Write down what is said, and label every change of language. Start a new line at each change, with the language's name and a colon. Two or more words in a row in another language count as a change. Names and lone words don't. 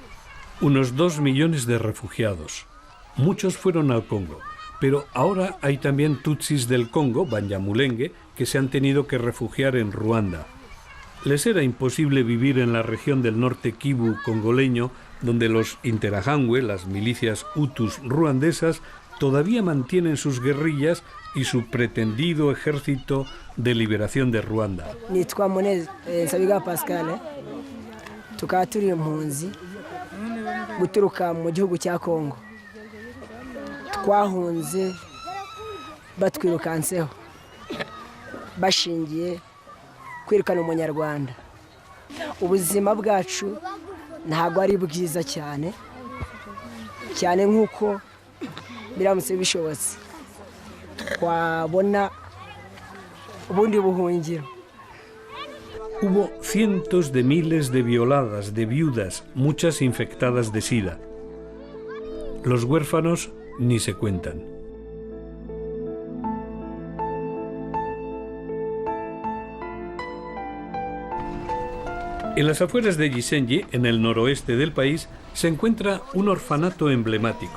Spanish: Unos 2 millones de refugiados. Muchos fueron al Congo, pero ahora hay también tutsis del Congo, Banyamulenge, que se han tenido que refugiar en Ruanda. Les era imposible vivir en la región del norte Kivu congoleño, donde los Interahamwe, las milicias hutus ruandesas, todavía mantienen sus guerrillas y su pretendido ejército de liberación de Ruanda.
Kinyarwanda: Nitwa Munez Sabiga Pascal, tukaba turi impunzi guturuka mu gihugu cya Kongo. Twahunze batwirukanseho bashingiye kwirukana umunyarwanda. Ubuzima bwacu ntabwo ari bwiza cyane nk'uko biramutse bishobotse twabona ubundi buhungiro.
Spanish: Hubo cientos de miles de violadas, de viudas, muchas infectadas de SIDA. Los huérfanos ni se cuentan. En las afueras de Gisenyi, en el noroeste del país, se encuentra un orfanato emblemático.